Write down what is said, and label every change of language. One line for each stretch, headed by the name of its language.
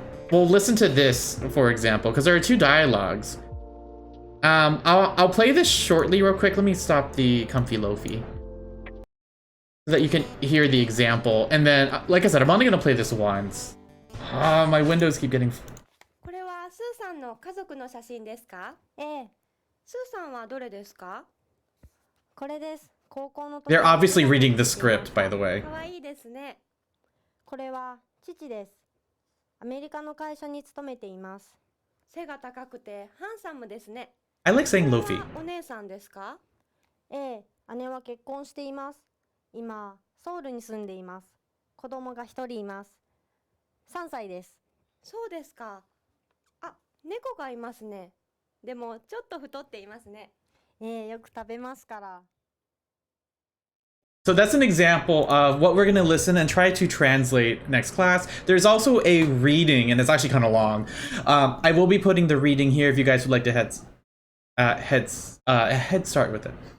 English: Well, listen to this, for example, because there are two dialogues. I'll play this shortly real quick. Let me stop the comfy lofi so that you can hear the example. And then, like I said, I'm only going to play this once. My windows keep getting...
Japanese: これはスーさんの家族の写真ですか？ええ。スーさんはどれですか？これです。高校の時。
English: They're obviously reading the script, by the way.
Japanese: 可愛いですね。これは父です。アメリカの会社に勤めています。背が高くてハンサムですね。
English: I like saying Lofi.
Japanese: お姉さんですか？ええ、姉は結婚しています。今、ソウルに住んでいます。子供が一人います。3歳です。そうですか。あ、猫がいますね。でもちょっと太っていますね。ええ、よく食べますから。
English: So that's an example of what we're going to listen and try to translate next class. There's also a reading, and it's actually kind of long. I will be putting the reading here if you guys would like to head start with it.